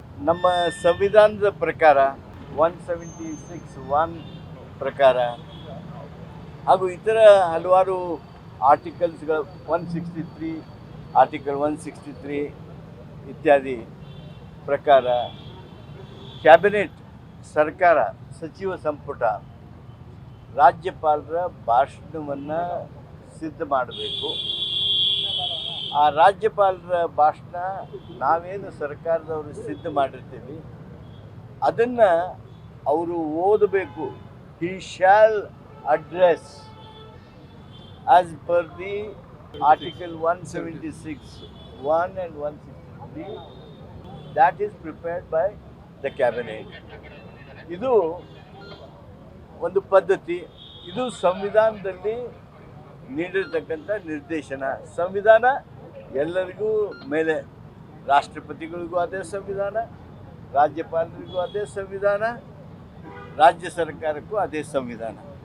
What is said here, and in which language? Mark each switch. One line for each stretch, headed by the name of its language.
Kannada: ನಮ್ಮ ಸಂವಿಧಾನದ ಪ್ರಕಾರ 176(1) ಪ್ರಕಾರ ಹಾಗೂ ಇತರ ಹಲವಾರು ಆರ್ಟಿಕಲ್ಸ್ಗಳು 163 ಆರ್ಟಿಕಲ್ 163 ಇತ್ಯಾದಿ ಪ್ರಕಾರ ಕ್ಯಾಬಿನೆಟ್ ಸರ್ಕಾರ ಸಚಿವ ಸಂಪುಟ ರಾಜ್ಯಪಾಲರ ಭಾಷಣವನ್ನು ಸಿದ್ಧ ಮಾಡಬೇಕು. ಆ ರಾಜ್ಯಪಾಲರ ಭಾಷಣ ನಾವೇನು ಸರ್ಕಾರದವರು ಸಿದ್ಧ ಮಾಡಿರ್ತೀವಿ ಅದನ್ನು ಅವರು ಓದಬೇಕು.
English: He shall address as per the article 176(1) and 163 that is prepared by the cabinet.
Kannada: ಇದು ಒಂದು ಪದ್ಧತಿ. ಇದು ಸಂವಿಧಾನದಲ್ಲಿ ನೀಡಿರ್ತಕ್ಕಂಥ ನಿರ್ದೇಶನ. ಸಂವಿಧಾನ ಎಲ್ಲರಿಗೂ ಮೇಲೆ, ರಾಷ್ಟ್ರಪತಿಗಳಿಗೂ ಅದೇ ಸಂವಿಧಾನ, ರಾಜ್ಯಪಾಲರಿಗೂ ಅದೇ ಸಂವಿಧಾನ, ರಾಜ್ಯ ಸರ್ಕಾರಕ್ಕೂ ಅದೇ ಸಂವಿಧಾನ.